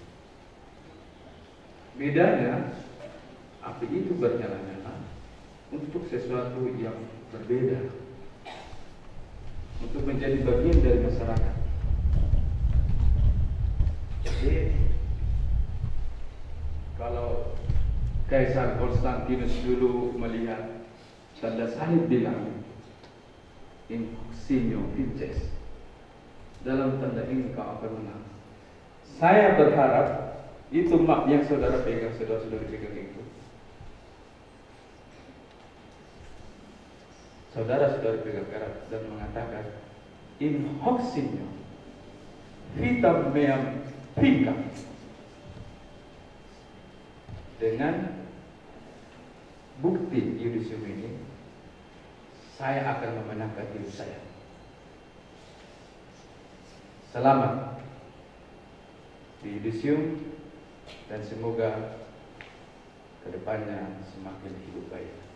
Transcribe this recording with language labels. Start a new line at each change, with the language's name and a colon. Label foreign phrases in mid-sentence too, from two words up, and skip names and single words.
Indonesian: Bedanya, api itu bernyala-nyala untuk sesuatu yang berbeda, untuk menjadi bagian dari masyarakat. Jadi, kalau Kaisar Konstantinus dulu melihat tanda salib di langit,
Latin: in signo vinces,
Indonesian: dalam tanda ini kau akan menang. Saya berharap itu map yang saudara pegang, saudara-saudari pegang itu, saudara-saudari pegang erat dan mengatakan
Latin: in hoc signo vitam meam vincat.
Indonesian: Dengan bukti yudisium ini, saya akan memenangkan hidup saya. Selamat di yudisium dan semoga kedepannya semakin hidup baik.